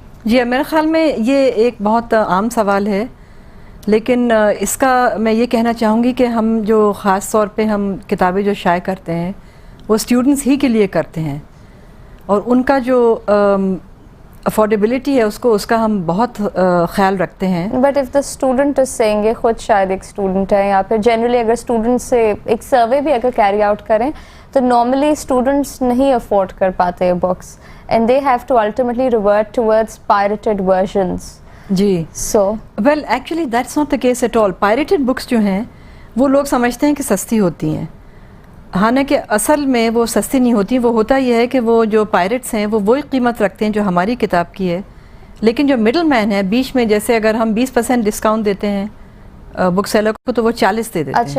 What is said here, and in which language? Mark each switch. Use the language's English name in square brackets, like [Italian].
[Urdu] جی میرے خیال میں یہ ایک بہت عام سوال ہے, لیکن اس کا میں یہ کہنا چاہوں گی کہ ہم جو خاص طور پہ ہم کتابیں جو شائع کرتے ہیں وہ اسٹوڈنٹس ہی کے لیے کرتے ہیں, اور ان کا جو افورڈیبلٹی ہے اس کا ہم بہت خیال رکھتے ہیں. [English] but if the student is seeing, [Urdu] خود شاید ایک اسٹوڈنٹ ہے, یا پھر جنرلی اگر اسٹوڈنٹ سے ایک سروے بھی اگر کیری آؤٹ کریں تو نارملی اسٹوڈنٹس نہیں افورڈ کر پاتے books, [English] And they have to ultimately revert towards pirated versions. جی well actually that's not the case at all. [Urdu] Pirated books جو ہیں وہ لوگ سمجھتے ہیں کہ سستی ہوتی ہیں, حالانکہ اصل میں وہ سستی نہیں ہوتی. وہ ہوتا یہ ہے کہ وہ جو پائریٹس ہیں وہ وہی قیمت رکھتے ہیں جو ہماری کتاب کی ہے, لیکن جو مڈل مین ہے بیچ میں, جیسے اگر ہم 20% ڈسکاؤنٹ دیتے ہیں بک سیلر کو تو وہ 40 دے دیتے ہیں.